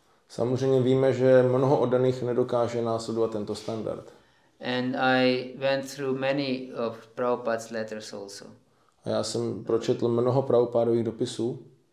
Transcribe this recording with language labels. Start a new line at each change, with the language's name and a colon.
Czech: Samozřejmě víme, že mnoho oddaných nedokáže následovat tento standard.
English: And I went through many of Prabhupada's letters also.
Czech: A já jsem pročetl mnoho Prabhupádových dopisů.